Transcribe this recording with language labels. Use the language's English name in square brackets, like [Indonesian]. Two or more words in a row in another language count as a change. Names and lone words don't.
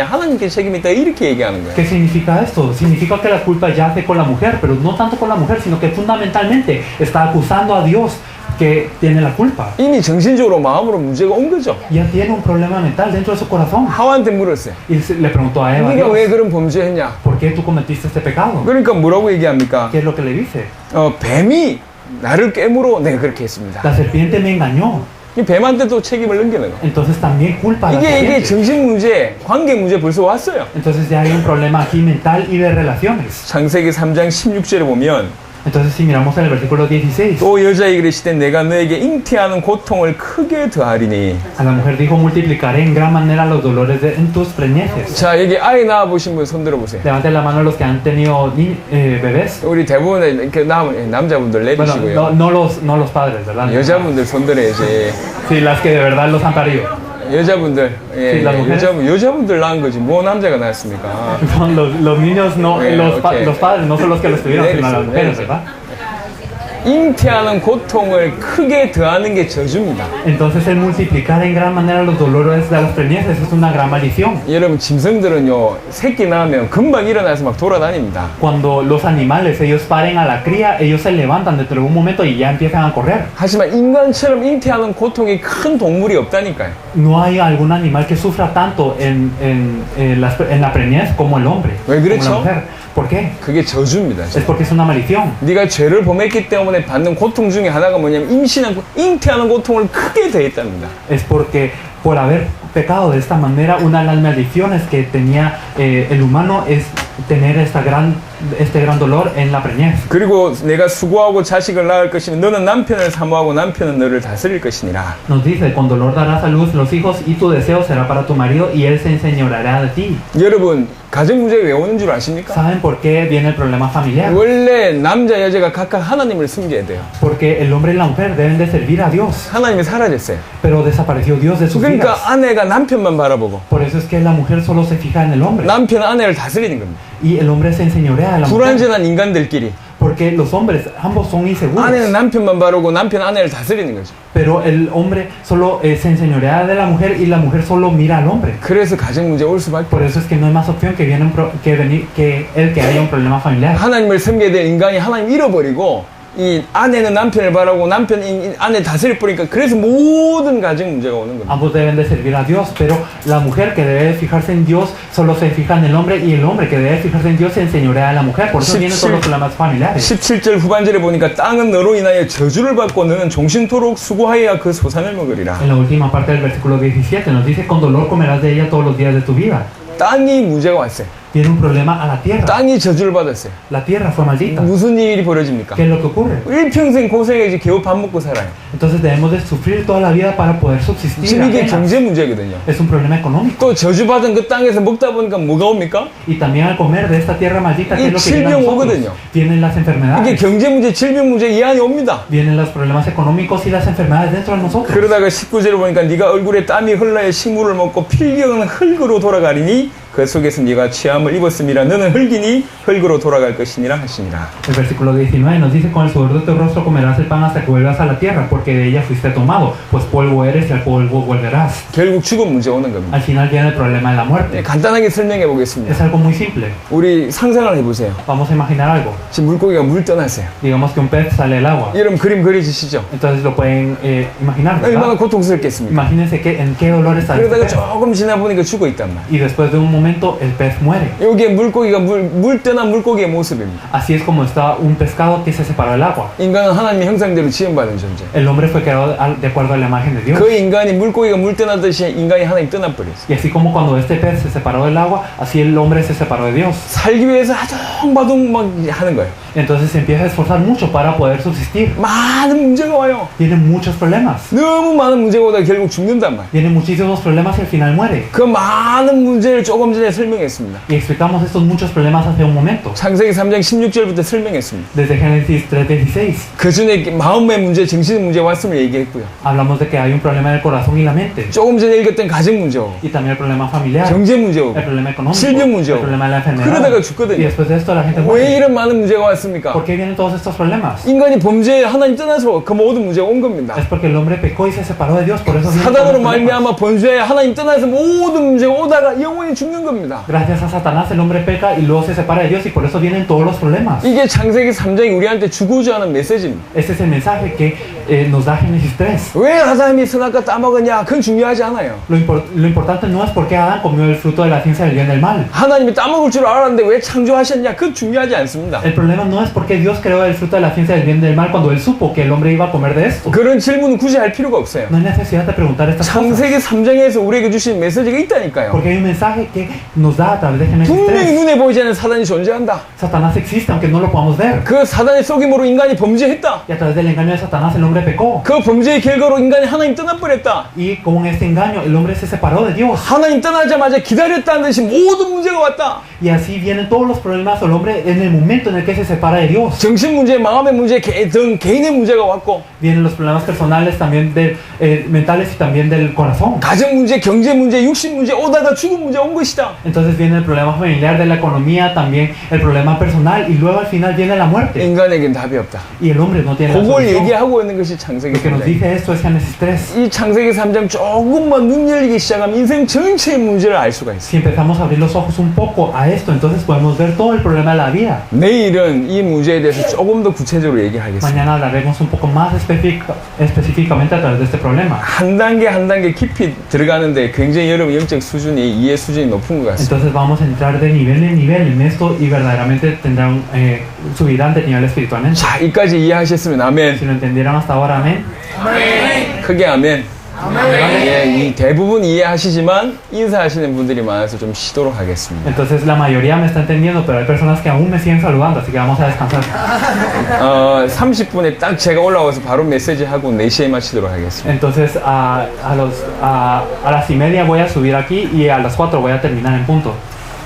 [Korean] 하나님께 책임이 있다 이렇게 얘기하는 거예요. [Spanish] ¿Qué significa esto? Significa que la culpa yace con la mujer, pero no tanto con la mujer, sino que fundamentalmente está acusando a Dios que tiene la culpa. [Korean] 이미 정신적으로 마음으로 문제가 온 거죠. [Spanish] Ya tiene un problema mental dentro de su corazón. [Korean] 하와한테 물었어요. [Spanish] Y le preguntó a Eva, [Korean] 네가 Dios, 왜 그런 범죄했냐? [Spanish] ¿por qué tú cometiste este pecado? [Korean] 그러니까 뭐라고 얘기합니까? [Spanish] ¿Qué es lo que le dice? [Korean] 뱀이 나를 깨물어 내가 그렇게 했습니다. [Spanish] La serpiente me engañó. [Korean] 이 뱀한테도 책임을 넘기는 거. [Spanish] Entonces también culpa a la [Korean] 이게 serpiente. 정신 문제, 관계 문제 벌써 왔어요. [Spanish] Entonces ya hay un problema aquí mental y de relaciones. [Korean] 창세기 3장 16절에 보면 [Spanish] Entonces si miramos en el versículo 16, [Korean] 또 여자에게 이르시되 내가 너에게 잉태하는 고통을 크게 더하리니. [Spanish] a la mujer dijo, multiplicaré en gran manera los dolores en tus preñeces. [Korean] 자, 여기 아이 낳아 보신 분 손 들어 보세요. [Spanish] Levanten la mano los que han tenido bebés. [Korean] 우리 대부분의 이렇게 남자분들 Bueno, 내리시고요. [Spanish] no los padres, ¿verdad? [Korean] 여자분들 손 들어야지. [Spanish] Sí, las que de verdad los han parido. [Korean] 여자분들, [Spanish] Sí, las mujeres. [Korean] 여자분들 낳은 거지. 뭐 남자가 낳았습니까? [Spanish] Son los niños, no, [English] Okay, okay. [Spanish] los padres no son los que los tuvieron, sino las mujeres, Next. ¿verdad? [Korean] 잉태하는 고통을 크게 더하는 게 저주입니다. [Spanish] Entonces el multiplicar en gran manera los dolores de las preñeces es una gran maldición. [Korean] 여러분 짐승들은요 새끼 낳으면 금방 일어나서 막 돌아다닙니다. [Spanish] Cuando los animales, ellos paren a la cría, ellos se levantan dentro de un momento y ya empiezan a correr. [Korean] 하지만 인간처럼 잉태하는 고통이 큰 동물이 없다니까요. [Spanish] No hay algún animal que sufra tanto en la preñez como el hombre, [Korean] 왜 [Spanish] como [Korean] 그렇죠? [Spanish] la mujer. ¿Por qué? [Korean] 그게 저주입니다. [Spanish] Es porque es una maldición. [Korean] 네가 죄를 범했기 때문에 받는 고통 중에 하나가 뭐냐면 잉태하는 고통을 크게 더했답니다. [Spanish] Es porque por haber pecado de esta manera, una de las maldiciones que tenía el humano es tener esta gran este gran dolor en la preñez. [Korean] 그리고 내가 수고하고 자식을 낳을 것이면 너는 남편을 사모하고 남편은 너를 다스릴 것이니라. [Spanish] Nos dice, con dolor darás a luz los hijos y tu deseo será para tu marido y él se enseñoreará de ti. [Korean] 여러분 가정 문제가 왜 오는 줄 아십니까? [Spanish] ¿Saben por qué viene el problema familiar? [Korean] 원래 남자 여자가 각각 하나님을 숨겨야 돼요. [Spanish] Porque el hombre y la mujer deben de servir a Dios, [Korean] 하나님이 사라졌어요. [Spanish] pero desapareció Dios de sus vidas. [Korean] 그러니까 아내가 남편만 바라보고 [Spanish] Por eso es que la mujer solo se fija en el hombre [Korean] 남편은 아내를 다스리는 겁니다. [Spanish] y el hombre se enseñorea de la mujer. [Korean] 불완전한 인간들끼리 [Spanish] Porque los hombres, ambos son inseguros. [Korean] 아내는 남편만 바라보고 남편은 아내를 다스리는 거죠. [Spanish] Pero el hombre solo se enseñorea de la mujer y la mujer solo mira al hombre. [Korean] 그래서 가정 문제 올 수밖에 [Spanish] Por eso es que no hay más opción que que haya un problema familiar. [Korean] 하나님을 섬겨야 될 인간이 하나님 잃어버리고 이 아내는 남편을 바라고 남편이 아내 다스릴 뿌리니까 그래서 모든 가정 문제가 오는 겁니다. [Spanish] Ambos deben de servir a Dios, pero la mujer que debe fijarse en Dios solo se fija en el hombre y el hombre que debe fijarse en Dios se enseñorea a la mujer. Por eso vienen todos los problemas familiares. [Korean] 17절 후반절에 보니까 땅은 너로 인하여 저주를 받고 너는 종신토록 수고하여야 그 소산을 먹으리라. [Spanish] En la última parte del versículo 17 nos dice, con dolor comerás de ella todos los días de tu vida. [Korean] 땅이 문제가 왔어요. [Spanish] Viene un problema a la tierra. [Korean] 땅이 저주를 받았어요. [Spanish] La tierra fue maldita. [Korean] 무슨 일이 벌어집니까? [Spanish] ¿Qué es lo que ocurre? [Korean] 일평생 고생해야지 겨우 밥 먹고 살아요. [Spanish] Entonces debemos de sufrir toda la vida para poder subsistir. [Korean] 지금 이게 apenas. 경제 문제거든요. [Spanish] Es un problema económico. [Korean] 또 저주받은 그 땅에서 먹다 보니까 뭐가 옵니까? [Spanish] Y también al comer de esta tierra maldita, ¿qué Y es lo que viene a [Korean] 질병 nosotros? 오거든요. [Spanish] Vienen las [Korean] 이게 enfermedades. 경제 문제, 질병 문제 이안이 옵니다. [Spanish] Vienen los problemas económicos y las enfermedades dentro de nosotros. [Korean] 그러다가 19절을 보니까 네가 얼굴에 땀이 흘러야 식물을 먹고 필경은 흙으로 돌아가리니 그 속에서 네가 취함을 입었음이라 너는 흙이니 흙으로 돌아갈 것이니라 하시니라. [Spanish] El versículo 19 nos dice, con el sudor de tu rostro comerás el pan hasta que vuelvas a la tierra, porque de ella fuiste tomado, pues polvo eres y al polvo volverás. [Korean] 결국 죽음 문제 오는 겁니다. [Spanish] Al final viene el problema de la muerte. [Korean] 간단하게 설명해 보겠습니다. [Spanish] Es algo muy simple. [Korean] 우리 상상을 해보세요. [Spanish] Vamos a imaginar algo. [Korean] 지금 물고기가 물 떠났어요. [Spanish] Digamos que un pez sale del agua. [Korean] 여러분 그림 그려지시죠? [Spanish] Entonces lo pueden imaginar, [Korean] 얼마나 ¿verdad? 고통스럽겠습니까? [Spanish] Imagínense en qué dolor está este [Korean] 그러다가 pez. 조금 지나 보니까 죽어 있단 말이에요. [Spanish] Y después de un momento el pez muere. [Korean] 이게 물고기가 물 떠난 물고기의 모습입니다. [Spanish] Así es como está un pescado que se separó del agua. [Korean] 인간은 하나님의 형상대로 지음받은 존재. [Spanish] El hombre fue creado de acuerdo a la imagen de Dios. [Korean] 그 인간이 물고기가 물 떠나듯이 인간이 하나님 떠나버렸어요. [Spanish] Y así como cuando este pez se separó del agua, así el hombre se separó de Dios. [Korean] 살기 위해서 아둥바둥 막 하는 거예요. [Spanish] Entonces se empieza a esforzar mucho para poder subsistir. [Korean] 많은 문제가 와요. [Spanish] Tiene muchos problemas. [Korean] 너무 많은 문제가 오다 결국 죽는단 말이에요. [Spanish] Tiene muchísimos problemas y al final muere. [Korean] 그 많은 문제를 조금 전에 설명했습니다. [Spanish] Y explicamos estos muchos problemas hace un momento. [Korean] 창세기 3장 16절부터 설명했습니다. [Spanish] Desde Génesis 3:16 [Korean] 그 전에 마음의 문제, 정신의 문제 왔음을 얘기했고요. [Spanish] hablamos de que hay un problema del corazón y la mente. [Korean] 조금 전에 읽었던 가정 문제 오고 [Spanish] Y también el problema familiar. [Korean] 경제 문제 오고 [Spanish] El problema económico. [Korean] 질병 문제 El 오고 [Spanish] problema de la enfermedad. [Korean] 그러다가 Y 죽거든요. [Spanish] después de esto la gente [Korean] 왜 muere. 이런 많은 문제가 왔습니까? [Spanish] ¿Por qué vienen todos estos problemas? [Korean] 인간이 범죄에 하나님 떠나서 그 모든 문제가 온 겁니다. [Spanish] Es porque el hombre pecó y se separó de Dios. Por eso vienen todos 사단으로 los problemas. [Korean] 말미암아 범죄에 하나님 떠나서 모든 문제가 오다가 영원히 죽는 겁니다. [Spanish] Gracias a Satanás el hombre peca y luego se separa de Dios y por eso vienen todos los problemas. [Korean] 이게 창세기 3장이 우리한테 주고자 하는 메시지입니다. [Spanish] Este es el mensaje que nos da Génesis 3. [Korean] 왜 아담이 선악과 따먹었냐? 그건 중요하지 않아요. [Spanish] Lo importante no es por qué Adán comió el fruto de la ciencia del bien y del mal. [Korean] 하나님이 따먹을 줄 알았는데 왜 창조하셨냐? 그건 중요하지 않습니다. [Spanish] El problema no es porque Dios creó el fruto de la ciencia del bien y del mal cuando él supo que el hombre iba a comer de esto. [Korean] 그런 질문은 굳이 할 필요가 없어요. [Spanish] No hay necesidad de preguntar estas cosas. [Korean] 창세기 3장에서 우리에게 주신 메시지가 있다니까요. [Spanish] Porque hay un mensaje que nos da a través de Génesis 분명히 3. [Korean] 눈에 보이지 않는 사단이 존재한다. [Spanish] Satanás existe aunque no lo podamos ver. [Korean] 그 사단의 속임으로 인간이 범죄했다. [Spanish] Y a través del engaño de Satanás el hombre pecó. [Korean] 그 범죄의 결과로 인간이 하나님 떠나버렸다. [Spanish] Y con este engaño el hombre se separó de Dios. [Korean] 하나님 떠나자마자 기다렸다는 듯이 모든 문제가 왔다. [Spanish] Y así vienen todos los problemas al hombre en el momento en el que se separa de Dios. [Korean] 정신 문제, 마음의 문제 등 개인의 문제가 왔고 [Spanish] Vienen los problemas personales también mentales y también del corazón. [Korean] 가정 문제, 경제 문제, 육신 문제 오다가 죽음 문제 온 것이다. [Spanish] Entonces viene el problema familiar de la economía, también el problema personal y luego al final viene la muerte. [Korean] 인간에겐 답이 없다. [Spanish] Y el hombre no tiene la [Korean] 그걸 solución. 얘기하고 있는 것이 창세기 [Spanish] Lo que nos 3장. dice esto es Génesis 3. [Korean] 이 창세기 3장 조금만 눈 열리기 시작하면 인생 전체의 문제를 알 수가 있어요. [Spanish] Si empezamos a abrir los ojos un poco a esto, entonces podemos ver todo el problema de la vida. [Korean] 내일은 이 문제에 대해서 조금 더 구체적으로 얘기하겠습니다. [Spanish] Mañana hablaremos un poco más específicamente a través de este problema. [Korean] 한 단계 깊이 들어가는데 굉장히 여러분 영적 수준이 이해 수준이 높은 것 같습니다. [Spanish] Entonces vamos a entrar de nivel en nivel en esto y verdaderamente tendrán, subirán de nivel espiritualmente. [Korean] 자, 이까지 이해하셨으면 아멘. [Spanish] Si lo entendieron hasta ahora, amén. [Korean] 크게 아멘. 예, 이 대부분 이해하시지만 인사하시는 분들이 많아서 좀 쉬도록 하겠습니다. [Spanish] Entonces la mayoría me está entendiendo, pero hay personas que aún me siguen saludando, así que vamos a descansar. [Korean] 30분에 딱 제가 올라와서 바로 메시지 하고 4시에 마치도록 하겠습니다. [Spanish] Entonces a las 1:30 voy a subir aquí y a las 4 voy a terminar en punto.